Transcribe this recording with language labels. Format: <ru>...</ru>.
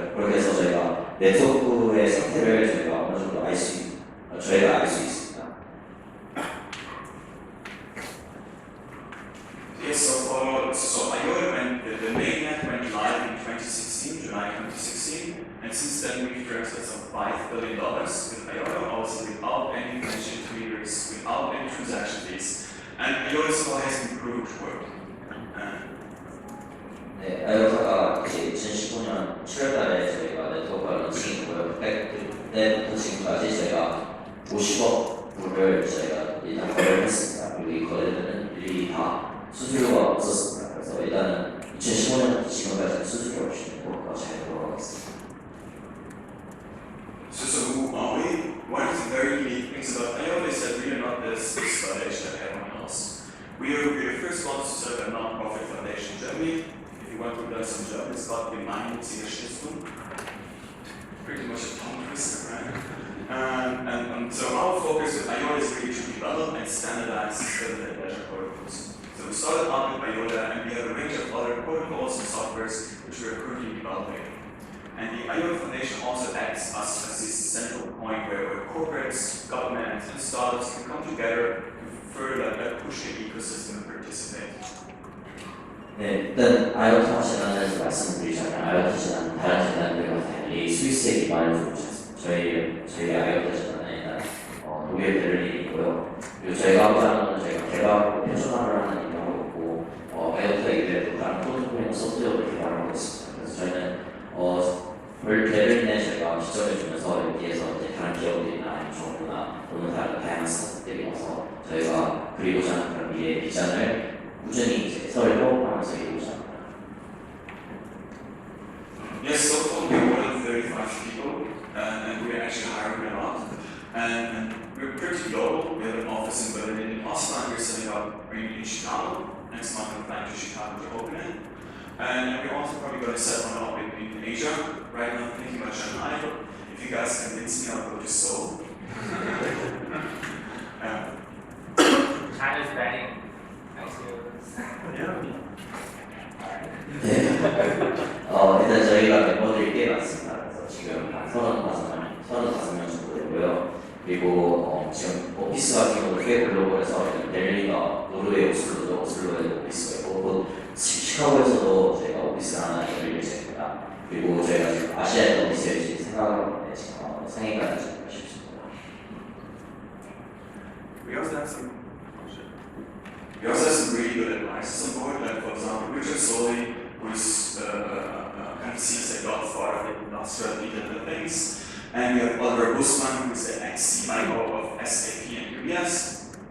<ko>그렇게 해서 저희가 네트워크의 상태를 저희가 어느 정도 저희가 알 수 있습니다.</ko> <en>Yes, so IOTA the mainnet went live in 2016, July 2016, and since then we've transferred some $5 billion with IOTA, also without any financial intermediaries, without any transaction fees, and IOTA still has improved work.</en> <ko>네, IOTA가 이제 2015년 7월달에 저희가 네트워크가 런칭이고요. 그때부터 지금까지 저희가 50억 불을 저희가 일단 거래를 했습니다. 그리고 이 거래들은 일일이 다 수수료가 없었습니다. 그래서 일단은 2015년부터 지금까지 수수료 없이 네트워크가 잘 돌아가고 있습니다.</ko> <en>So one of the very unique things about IOTA is that we are not this foundation like everyone else. We are the first ones to serve a non-profit foundation in Germany. If you want to learn some German, it's called Gemeinnützige Stiftung. Pretty much a tongue twister, right? And so our focus with IOTA is really to develop and standardize distributed ledger protocols. So we started out with IOTA and we have a range of other protocols and softwares which we are currently developing. And the IOTA Foundation also acts as this central point where corporates, governments, and startups can come together to further push the ecosystem and participate.</en> <ko>네, 일단 IOTA 재단에서 말씀드리자면 IOTA 재단은 다른 재단들과 달리 스위스에 기반을 두고 있습니다. 저희 IOTA 재단은 독일 베를린이고요. 그리고 저희가 하고자 하는 건 저희가 개발하고 표준화를 하는 임무가 있고 IOTA 이외에도 다른 프로토콜이나 소프트웨어를 개발하고 있습니다. 그래서 저희는 베를린에 저희가 기점을 주면서 여기에서 이제 다른 기업들이나 아니면 정부나 또는 다른 다양한 스타트들이 와서 저희가 그리고자 하는 그런 미래의 비전을 꾸준히 이제 설고 하면서 이루고자 합니다.</ko> <en>Yes, so far we have more than 35 people, and we're actually hiring a lot. And we're pretty global. We have an office in Berlin, in Oslo, and we're setting up in Chicago. Next month we're flying to Chicago to open it. And we're also probably going to set one up in Asia. Right now I'm thinking about Shanghai, but if you guys convince me, I'll go to Seoul. China's banning ICOs. 네.</en> <ko>일단 저희가 멤버들이 꽤 많습니다. 그래서 지금 한 35명 정도 되고요. 그리고 지금 오피스 같은 경우도 꽤 글로벌해서 벨린과 노르웨이 오슬로에도 오피스가 있고 곧 시카고에서도 저희가 오피스가 하나 열릴 예정입니다. 그리고 저희가 지금 아시아에도 오피스 열지 생각하고 있는데 지금 상해가 되지 싶습니다.</ko> <en>We also have some really good advice on board, like for example, Richard Soley, who's kind of sees a godfather of industrial Internet things, and we have Oliver Bussmann, who's the ex-CIO of SAP and UBS.</en>